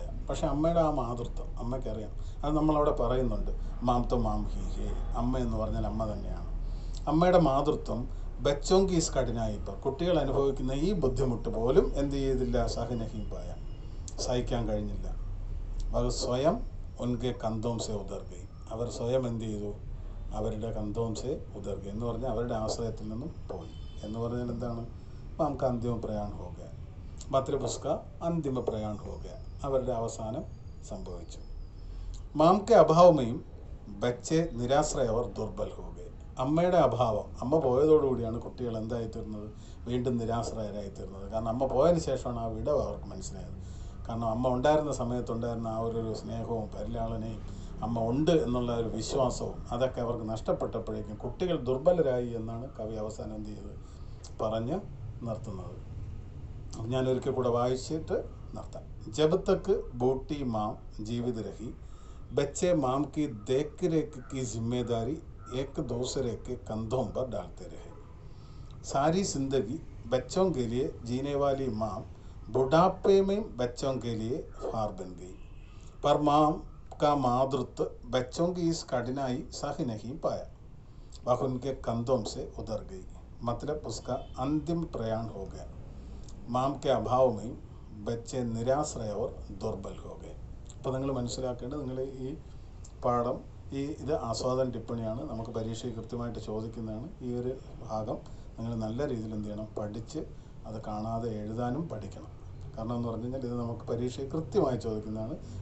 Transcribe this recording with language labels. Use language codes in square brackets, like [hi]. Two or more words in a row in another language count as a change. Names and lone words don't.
[ml] പക്ഷെ അമ്മയുടെ ആ മാതൃത്വം അമ്മയ്ക്കറിയാം, അത് നമ്മളവിടെ പറയുന്നുണ്ട്, [hi] माँ तो माँ ही है, [ml] അമ്മ എന്ന് പറഞ്ഞാൽ അമ്മ തന്നെയാണ്. അമ്മയുടെ മാതൃത്വം [hi] ബച്ചോं की इस कठिनाई पर, [ml] കുട്ടികൾ അനുഭവിക്കുന്ന ഈ ബുദ്ധിമുട്ട് പോലും എന്ത് ചെയ്തില്ല, [hi] सह नहीं पाया, [ml] സഹിക്കാൻ കഴിഞ്ഞില്ല. അത് സ്വയം [hi] उनके कंधों से उतर गई, [ml] അവർ സ്വയം എന്ത് ചെയ്തു, അവരുടെ [hi] कंधों से उतर गई [ml] എന്ന് പറഞ്ഞാൽ അവരുടെ ആശ്രയത്തിൽ നിന്നും പോയി എന്ന് പറഞ്ഞാൽ എന്താണ്, നമുക്ക് [hi] अंतिम प्रयाण हो गया, मतलब उसका अंतिम प्रयाण हो गया, [ml] അവരുടെ അവസാനം സംഭവിച്ചു. [hi] माँ के अभाव में बच्चे निराश्रय और दुर्बल हो गए. [ml] അമ്മയുടെ അഭാവം, അമ്മ പോയതോടുകൂടിയാണ് കുട്ടികൾ എന്തായിത്തീർന്നത്, വീണ്ടും നിരാശ്രയരായി തീർന്നത്. കാരണം അമ്മ പോയതിന് ശേഷമാണ് ആ വിടവ് അവർക്ക് മനസ്സിലായത്. കാരണം അമ്മ ഉണ്ടായിരുന്ന സമയത്തുണ്ടായിരുന്ന ആ ഒരു സ്നേഹവും പരിലാളനയും അമ്മ ഉണ്ട് എന്നുള്ള ഒരു വിശ്വാസവും അതൊക്കെ അവർക്ക് നഷ്ടപ്പെട്ടപ്പോഴേക്കും കുട്ടികൾ ദുർബലരായി എന്നാണ് കവി അവസാനം എന്ത് ചെയ്ത് പറഞ്ഞ് നിർത്തുന്നത്. ഞാൻ ഒരിക്കൽ കൂടെ വായിച്ചിട്ട് നിർത്താം. [hi] जब तक बूढ़ी माँ जीवित रही, ബच्चे माम की देख रेख की जिम्मेदारी एक दूसरे के कंधों पर डालते रहे। सारी जिंदगी बच्चों के लिए जीने वाली माँ बुढ़ापे में बच्चों के लिए हार बन गई, पर माँ का मातृत्व बच्चों की इस कठिनाई सह नहीं पाया। वह उनके कंधों से उतर गई, मतलब उसका अंतिम प्रयाण हो गया। माँ के अभाव में बच्चे निराश्रय और दुर्बल हो गए. [ml] അപ്പോൾ നിങ്ങൾ മനസ്സിലാക്കേണ്ടത്, നിങ്ങൾ ഈ പാഠം ഇത് ആസ്വാദന ടിപ്പണിയാണ്, നമുക്ക് പരീക്ഷയിൽ കൃത്യമായിട്ട് ചോദിക്കുന്നതാണ്. ഈ ഒരു ഭാഗം നിങ്ങൾ നല്ല രീതിയിൽ എന്ത് ചെയ്യണം, പഠിച്ച് അത് കാണാതെ എഴുതാനും പഠിക്കണം. കാരണം എന്ന് പറഞ്ഞു കഴിഞ്ഞാൽ ഇത് നമുക്ക് പരീക്ഷയിൽ കൃത്യമായി ചോദിക്കുന്നതാണ്.